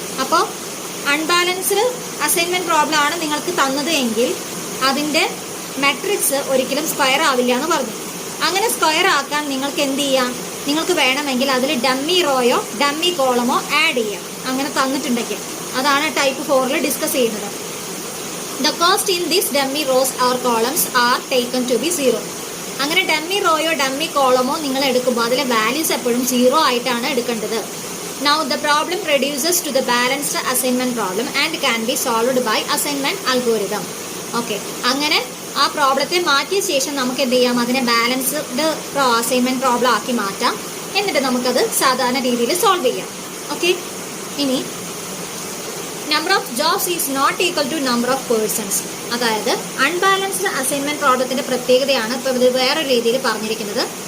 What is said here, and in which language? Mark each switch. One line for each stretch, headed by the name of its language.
Malayalam: അപ്പോൾ unbalanced assignment problem ആണ് നിങ്ങൾക്ക് തന്നത് എങ്കിൽ അതിൻ്റെ മെട്രിക്സ് ഒരിക്കലും സ്ക്വയർ ആവില്ല എന്ന് പറഞ്ഞു. അങ്ങനെ സ്ക്വയർ ആക്കാൻ നിങ്ങൾക്ക് എന്ത് ചെയ്യാം? നിങ്ങൾക്ക് വേണമെങ്കിൽ അതിൽ ഡമ്മി റോയോ ഡമ്മി കോളമോ ആഡ് ചെയ്യാം. അങ്ങനെ തന്നിട്ടുണ്ടെങ്കിൽ അതാണ് ടൈപ്പ് 4ൽ ഡിസ്കസ് ചെയ്യുന്നത്.
English: The cost in these dummy rows or columns are taken to be 0.
Malayalam: അങ്ങനെ ഡമ്മി റോയോ ഡമ്മി കോളമോ നിങ്ങൾ എടുക്കുമ്പോൾ അതിലെ വാല്യൂസ് എപ്പോഴും 0 ആയിട്ടാണ് എടുക്കേണ്ടത്.
English: Now the problem reduces to the balanced assignment problem and can be solved by assignment algorithm.
Malayalam: Okay, അങ്ങനെ ആ പ്രോബ്ലത്തെ മാറ്റിയ ശേഷം നമുക്ക് എന്ത് ചെയ്യാം, അതിനെ ബാലൻസ്ഡ് അസൈൻമെന്റ് പ്രോബ്ലം ആക്കി മാറ്റാം. എന്നിട്ട് നമുക്കത് സാധാരണ രീതിയിൽ സോൾവ് ചെയ്യാം. ഓക്കെ, ഇനി
English: Number of jobs is not equal to number of persons.
Malayalam: അതായത് അൺബാലൻസ്ഡ് അസൈൻമെന്റ് പ്രോബ്ലത്തിന്റെ പ്രത്യേകതയാണ് ഇപ്പോൾ ഇത് വേറൊരു രീതിയിൽ പറഞ്ഞിരിക്കുന്നത്.